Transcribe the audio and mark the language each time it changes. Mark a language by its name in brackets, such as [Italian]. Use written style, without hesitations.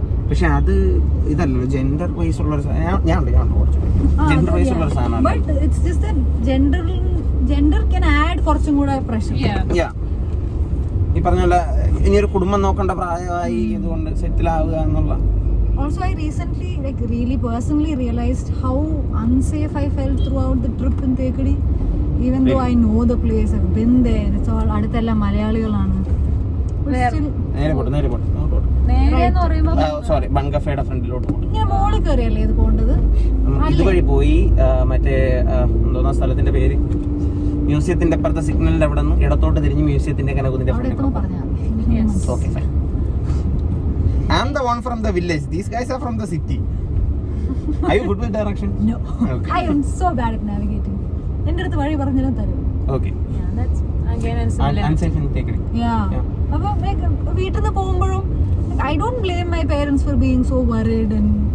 [Malayalam] പക്ഷെ അത് ഇതല്ലല്ലോ gender vice ഉള്ള ഞാൻ കുറച്ച് ജെൻഡർ വൈസ് ഉള്ള സാധനമാണ്. [English] but it's just gender can add [Malayalam] കുറച്ചും കൂടെ [English] Pressure. Yeah. [Malayalam] ഈ പറഞ്ഞ പോലെ ഇനിയൊരു കുടുംബം നോക്കേണ്ട പ്രായമായി ഇതുകൊണ്ട് സെറ്റിൽ ആവുക എന്നുള്ള. [English] Also, I recently, like, really personally realized how unsafe I felt throughout the trip in Thekadi. Even though I know the place, I've been there. It's all [Malayalam] അടുത്തെല്ലാം മലയാളികളാണ്. [English] But Where? still, [Malayalam] നേരെ പോട്ടെ നേരെ എന്ന് പറയുമ്പോ സോറി ബംഗഫയുടെ ഫ്രണ്ടിലോട്ട് പോട്ടെ. ഇങ്ങനെ മോളിൽ കയറിയല്ലേ ഇത് പോകേണ്ടത്? ഇതുവഴി പോയി മറ്റേ എന്തോന്നാ സ്ഥലത്തിന്റെ പേര്, മ്യൂസിയത്തിന്റെ അപ്പുറത്തെ സിഗ്നലിന്റെ അവിടെ നിന്ന് ഇടത്തോട്ട് തിരിഞ്ഞ് മ്യൂസിയത്തിന്റെ കനകുന്നിന്റെ അവിടെ എത്തുമ്പോൾ പറഞ്ഞാൽ [English] Yes. [Malayalam] മതി. [English] Okay, fine. I'm the one from the village. These guys are from the city. Are you good with direction? No. Okay. I am so bad at navigating. [Malayalam] എൻ്റെ അടുത്ത് വഴി പറഞ്ഞാലും തരും. [English] Okay. Yeah, that's again and similar. Unsafe in Thekadi. Yeah. [Malayalam] അപ്പോൾ വീട്ടിൽ നിന്ന് പോകുമ്പോഴും [English] I don't blame my parents for being so worried and